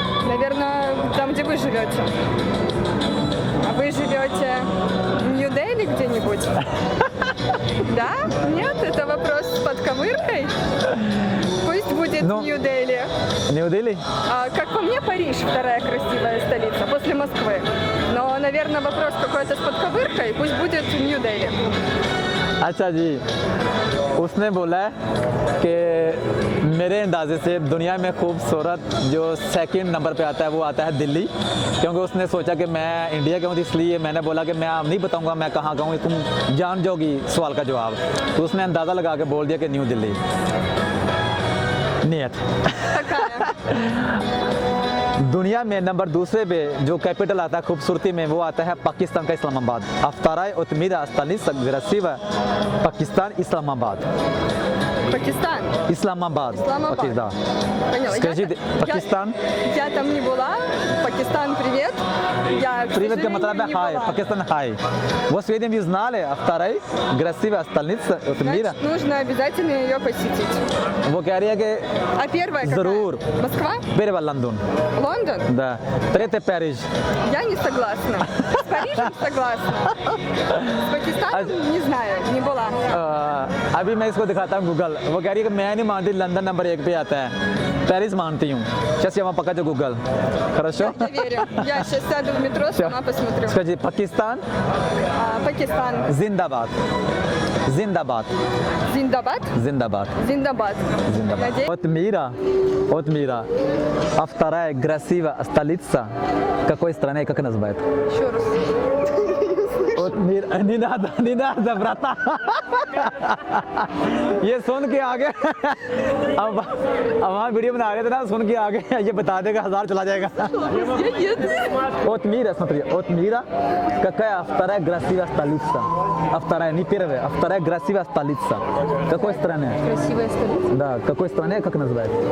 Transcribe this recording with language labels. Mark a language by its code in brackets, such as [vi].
[ru] Наверное, там, где вы живете. А вы живете в Нью-Дели где-нибудь? Да? Нет? Это вопрос с подковыркой? Пусть будет Ну. Нью-Дели. Нью-Дели? Как по мне, Париж вторая красивая столица после Москвы. Но, наверное, вопрос какой-то с подковыркой. Пусть будет Нью-Дели. [hi] अच्छा जी, उसने बोला कि मेरे अंदाजे से दुनिया में खूबसूरत जो सेकंड नंबर पे आता है वो आता है दिल्ली, क्योंकि उसने सोचा कि मैं इंडिया का हूँ इसलिए मैंने बोला कि मैं आप नहीं बताऊंगा मैं कहाँ का हूँ, तुम जान जाओगी सवाल का जवाब. तो उसने अंदाज़ा लगा के बोल दिया कि न्यू दिल्ली. [ru] Нет. [hi] दुनिया में नंबर दूसरे पे जो कैपिटल आता है खूबसूरती में वो आता है पाकिस्तान का इस्लामाबाद. [ru] Вторая от мира столица красивая Пакистан, Исламабад. Пакистан. Исламабад. Исламабад. Окей, да. Поняла. Скажите, Пакистан? Я там не была. Пакистан, привет. Я, к Привет, сожалению, [hi] मतलब [ru] не [en] хай, [ru] была. Пакистан хай. Вот Сведен вы знали, а вторая красивая столица от мира. Значит, нужно обязательно ее посетить. [hi] वो कह रही है कि [ru] А первая какая? [hi] जरूर. [ru] Москва? первая Лондон. Лондон? Да. Третья Париж. Я не согласна. С Парижем согласна. С Пакистаном не знаю, не была. [hi] अभी मैं इसको दिखाता हूँ गूगल. वो कह रही है कि मैं नहीं मानती लंदन नंबर 1 पे आता है. पेरिस मानती हूँ. [ru] Сейчас я вам покажу Google. Хорошо? Я верю. Я сейчас сяду в метро, Всё. сама посмотрю. Скажи, Пакистан, Пакистан. [hi] जिंदाबाद. जिंदाबाद [ru] Зиндабад? [hi] जिंदाबाद [ru] Зиндабад. [hi] जिंदाबाद. [ru] Надеюсь. Вот мира. А вторая красивая столица какой страны, как называют? Еще раз. Вот мир, не надо, брата. [hi] ये सुन के आ गए अब वहाँ वीडियो बना रहे थे ना, सुन के आ गए, ये बता देगा 1000 चला जाएगा. [ru] Вот мира, смотри, вот мира, какая вторая красивая столица? А вторая, не первая, а вторая красивая столица. Какой страны? Красивая столица. Да, какой стране, как называют?